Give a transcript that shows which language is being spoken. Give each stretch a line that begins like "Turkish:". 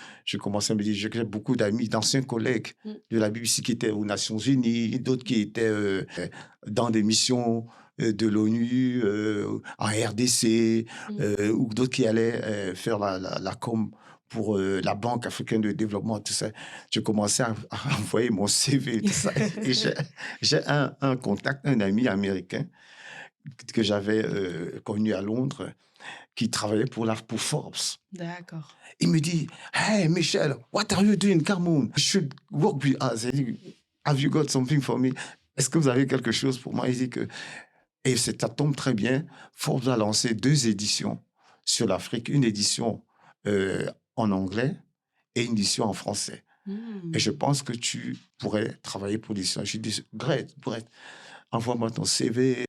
French: Je commençais à me dire, j'ai beaucoup d'amis, d'anciens collègues de la BBC qui étaient aux Nations Unies, d'autres qui étaient dans des missions de l'ONU, en RDC, ou d'autres qui allaient faire la com pour la Banque africaine de développement, tout ça. Je commençais à envoyer mon CV, tout ça. Et j'ai un contact, un ami américain que j'avais connu à Londres, qui travaillait pour Forbes. D'accord. Il me dit,
English: hey, Michel, what are you doing? Come on, you should work with us. Have you got something for me?
French: Est-ce que vous avez quelque chose pour moi? Il dit que, et ça tombe très bien, Forbes a lancé 2 éditions sur l'Afrique, une édition en anglais et une édition en français. Et je pense que tu pourrais travailler pour l'édition. Je lui dis, great, envoie-moi ton CV.